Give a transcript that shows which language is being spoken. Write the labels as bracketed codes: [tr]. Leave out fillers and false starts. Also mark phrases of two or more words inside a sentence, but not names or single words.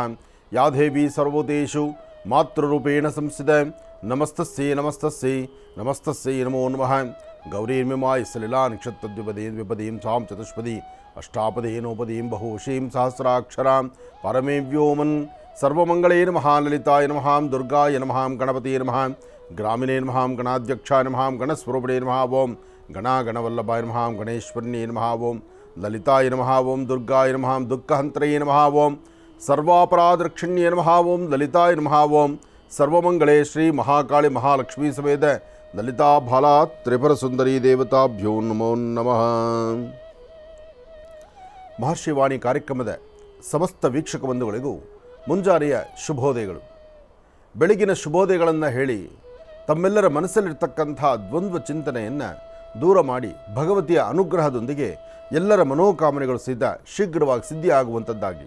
[sa] ಯಾ ದೇವಿ ಸರ್ವಭೂತೇಷು ಮಾತೃರೂಪೇಣ ಸಂಸ್ಥಿತ ನಮಸ್ತಸ್ಯೈ ನಮಸ್ತಸ್ಯೈ ನಮಸ್ತಸ್ಯೈ ನಮೋ ನಮಃ. ಗೌರೀರ್ಮಿಮಾಯ ಸಲಿಲಾ ನಿಕ್ಷತ್ರದ್ವಿಪದೀಂ ವಿಪದೀಂ ಸಾಂ ಚತುಷ್ಪದಿ ಅಷ್ಟಾಪದೇನೋಪದೀಂ ಬಹುಶೀಂ ಸಹಸ್ರಾಕ್ಷರಾಂ ಪರಮೇ ವ್ಯೋಮನ್. ಸರ್ವಮಂಗಳೇ ನಮಃ. ಲಲಿತಾಯ ನಮಃ, ದುರ್ಗಾಯ ನಮಃ, ಗಣಪತಿಯೇ ನಮಃ, ಗ್ರಾಮಿಣೇ ನಮಃ, ಗಣಾಧ್ಯಕ್ಷಾಯ ನಮಃ, ಗಣಸ್ವರೂಪಿಣೇ ನಮಃ ಓಂ, ಗಣಾಗಣವಲ್ಲಭಾಯ ನಮಃ, ಗಣೇಶ್ವರ್ಯೇ ನಮಃ ಓಂ, ಲಲಿತಾಯ ನಮಃ ಓಂ, ದುರ್ಗಾಯ ನಮಃ, ದುಃಖಹಂತ್ರಯೇ ನಮಃ ಓಂ, ಸರ್ವಾಪರಾಧರಕ್ಷಣ್ಯೇ ನಮಃ ಓಂ, ಲಲಿತಾಯ ನಮಃ ಓಂ. ಸರ್ವಮಂಗಳೇ ಶ್ರೀ ಮಹಾಕಾಳಿ ಮಹಾಲಕ್ಷ್ಮೀ ಸಮೇತ ಲಲಿತಾ ಬಾಲಾ ತ್ರಿಪುರ ಸುಂದರಿ ದೇವತಾಭ್ಯೋ ನಮೋ ನಮಃ. [kn] ಮಹರ್ಷಿವಾಣಿ ಕಾರ್ಯಕ್ರಮದ ಸಮಸ್ತ ವೀಕ್ಷಕ ಬಂಧುಗಳಿಗೂ ಮುಂಜಾನೆಯ ಶುಭೋದಯಗಳು. ಬೆಳಗಿನ ಶುಭೋದಯಗಳನ್ನು ಹೇಳಿ ತಮ್ಮೆಲ್ಲರ ಮನಸ್ಸಲ್ಲಿರ್ತಕ್ಕಂಥ ದ್ವಂದ್ವ ಚಿಂತನೆಯನ್ನು ದೂರ ಮಾಡಿ ಭಗವತಿಯ ಅನುಗ್ರಹದೊಂದಿಗೆ ಎಲ್ಲರ ಮನೋಕಾಮನೆಗಳು ಸಹಿತ ಶೀಘ್ರವಾಗಿ ಸಿದ್ಧಿಯಾಗುವಂಥದ್ದಾಗಲಿ.